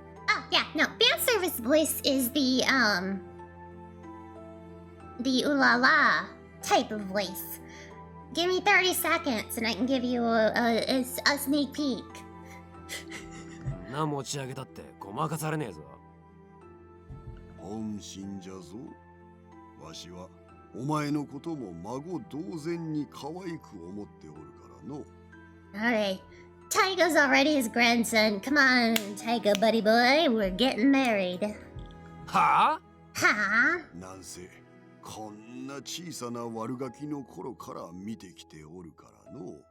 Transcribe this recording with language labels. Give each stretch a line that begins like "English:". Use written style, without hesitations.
English: Oh, yeah, no, fan service voice is the ooh la la type of voice. Give me 30 seconds and I can give you a sneak peek.
Japanese: な持ち上げたってごまかされねえぞ。本心じゃぞ。わしはお前のことも孫同然に可愛く思っておるからの。
English: Alright, Taiga's already his grandson. Come on, Taiga buddy boy, we're getting married.
Japanese: はあ？はあ？なんせこんな小さな悪ガキの頃から見てきておるからの。